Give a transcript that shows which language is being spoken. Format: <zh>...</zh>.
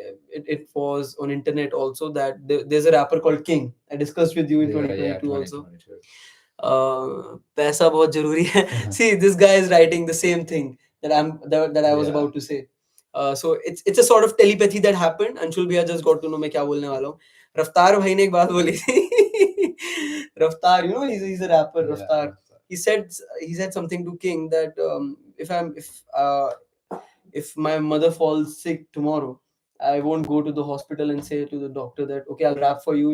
<en>It was on internet also, that there's a rapper called King. I discussed with you in Yeah, 2022 also. 2022.</en> <hi>पैसा बहुत जरूरी है.</hi> <en>See, this guy is writing the same thing that I was Yeah. about to say. So it's a sort of telepathy that happened. Anshul bhaiya just got to know</en> <hi>मैं क्या बोलने वाला हूँ. रफ्तार भाई ने एक बात बोली थी.</hi> <en>Raftaar, he's a rapper. Yeah, Raftar. Raftar. He said something to King that if my mother falls sick tomorrow, I won't go to the hospital and say to the doctor that okay, I'll rap for you.</en>